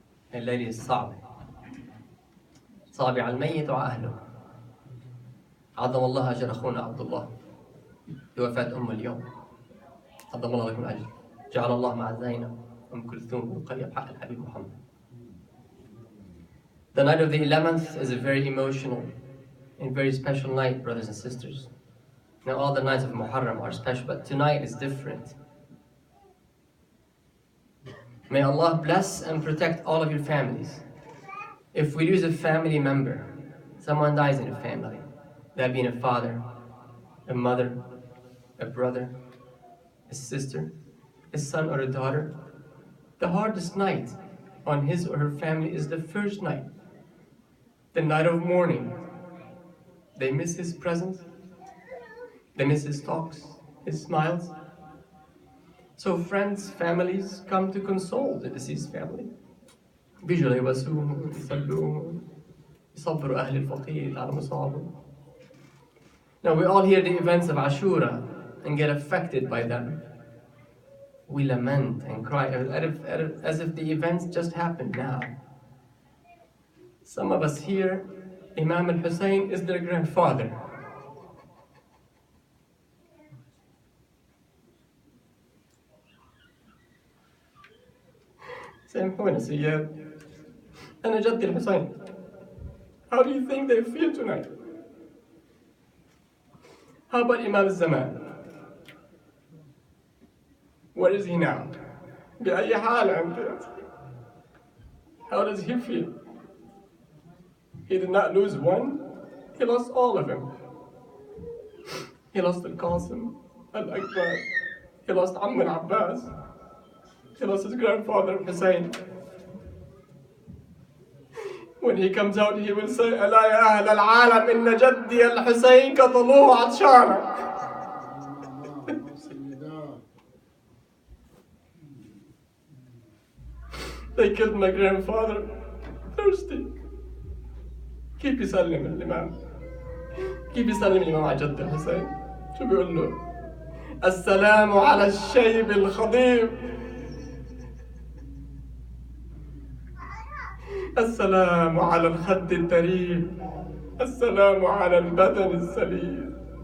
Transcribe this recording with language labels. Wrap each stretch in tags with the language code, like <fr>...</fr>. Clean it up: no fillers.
<ar>هذه الليلة الصعبة، صعبة على الميت وعلى أهله. عظم الله أجر أخونا عبد الله بوفاة أمه اليوم. عظم الله لكم الأجر. جعل الله مع زينب أم كلثوم ورقية بحق الحبيب محمد.</ar> <en>The night of the 11th is a very emotional and very special night, brothers and sisters. Now all the nights of Muharram are special, but tonight is different. May Allah bless and protect all of your families. If we lose a family member, someone dies in a family, that being a father, a mother, a brother, a sister, a son or a daughter, the hardest night on his or her family is the first night, the night of mourning. They miss his presence, they miss his talks, his smiles. So friends, families come to console the deceased family.</en> <ar>بيجوا ليواسوهم يصلوهم يصبروا أهل الفقير على مصابهم.</ar> <en>Now we all hear the events of Ashura and get affected by them. We lament and cry as if the events just happened now. Some of us here, Imam al-Hussein is their grandfather.</en> <ar>سامحونا سياد. أنا جدي الحسين.</ar> <en>How do you think they feel tonight? How about Imam al-Zaman? Where is he now?</en> <ar>بأي حال أنت?</ar> <en>How does he feel? He did not lose one, he lost all of them. He lost Al-Qasim, Al-Akbar, he lost Amm al-Abbas, he lost his grandfather Hussein. When he comes out, he will say,</en> <ar>ألا يا أهل العالم إن جدي الحسين قتلوه عطشانا.</ar> <en>They killed my grandfather thirsty.</en> <ar>كيف يسلم الإمام؟ كيف يسلم الإمام على جد الحسين؟ شو بيقول له؟ السلام على الشيب الخضيب. السلام على الخد التريب. السلام على البدن السليم.</ar>